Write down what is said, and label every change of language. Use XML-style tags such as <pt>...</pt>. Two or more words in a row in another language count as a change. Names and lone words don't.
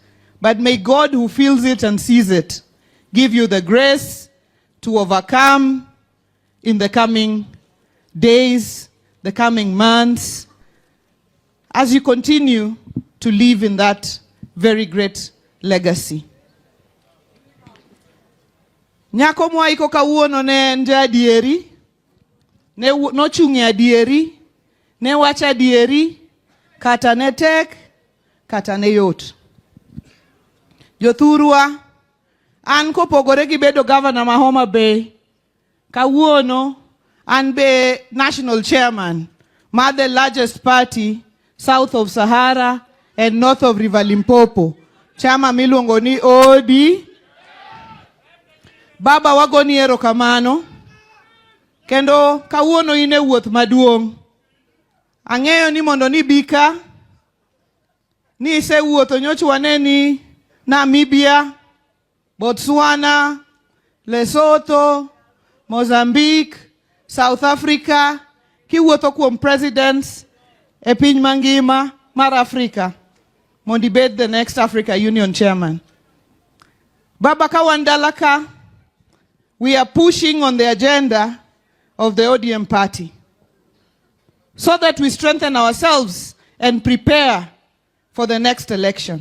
<en>But may God, who feels it and sees it, give you the grace to overcome in the coming days, the coming months, as you continue to live in that very great legacy.</en> <luo>Nyako mwa iko kawuono ne nje adieri, ne nochungi adieri, ne wacha adieri, kata ne tek, kata ne yot. Jothurwa, an kopogore gi bedo governor ma Homa Bay, kawuono an be</luo> <en>national chairman</en> <luo>ma</luo> <en>the largest party south of Sahara and north of River Limpopo,</en> <luo>chama miluongo ni ODM. Baba wagoni erokamano, kendo kawuono ine wuoth maduong'. Ang'eyo ni mondo ni bika, ni ise wuotho nyocha waneni Namibia, Botswana, Lesotho, Mozambique, South Africa, kiwuotho kuom presidents e piny mangima mar Africa, mondo ibed</luo> <en>the next Africa Union chairman. Baba kawandalaka, we are pushing on the agenda of the ODM party so that we strengthen ourselves and prepare for the next election.</en>